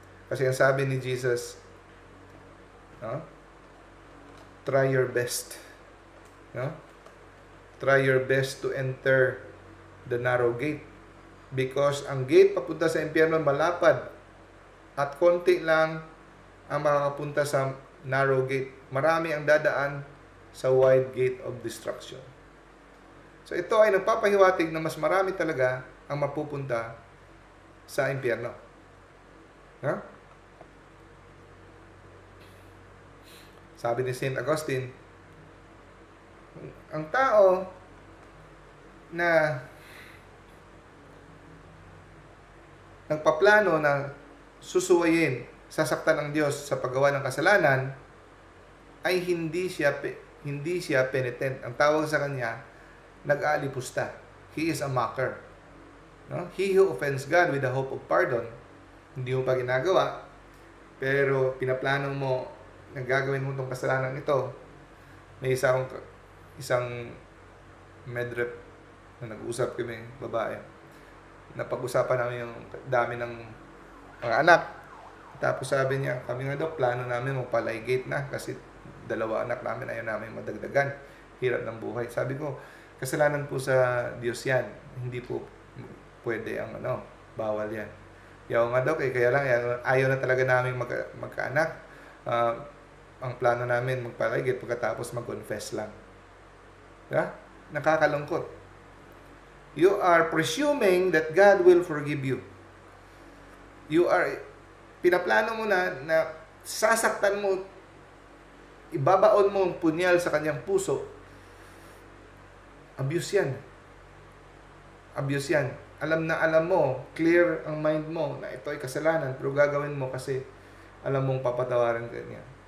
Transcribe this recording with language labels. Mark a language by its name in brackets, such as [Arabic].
[Filipino] Kasi ang sabi ni Jesus, no? [English] Try your best. No? Try your best to enter the narrow gate. [Filipino] Because ang gate papunta sa impyerno malapad at konti lang ang makakapunta sa narrow gate. Marami ang dadaan sa wide gate of destruction. So ito ay nagpapahiwatig na mas marami talaga ang mapupunta sa impyerno. No? Sabi ni Saint Augustine, ang tao na nagpaplano na susuwayin, sasaktan ng Diyos sa paggawa ng kasalanan, ay hindi siya penitent. Ang tawag sa kanya, nag-aalipusta. [English] He is a mocker. No? He who offends God with the hope of pardon, [Filipino] hindi mo pa ginagawa, pero pinaplano mo nagagawin mo itong kasalanan ito, may isang medrep na nag-usap kami, babae. Napag-usapan namin yung dami ng mga anak. Tapos sabi niya, kami nga daw, plano namin magpa-ligate na kasi 2 anak namin, ayaw namin madagdagan. Hirap ng buhay. Sabi ko, kasalanan po sa Diyos yan. Hindi po pwede ang bawal yan. Yaw nga daw, kaya lang, ayaw na talaga namin magkaanak. Ang plano namin magpa-ligate pagkatapos mag-confess lang. Diba? Nakakalungkot. [English] You are presuming that God will forgive you. [Filipino] Pinaplano mo na sasaktan mo, ibabaon mo ang punyal sa kanyang puso. Abuse yan. Abuse yan. Alam mo, clear ang mind mo na ito ay kasalanan, pero gagawin mo kasi alam mong papatawarin ka niya.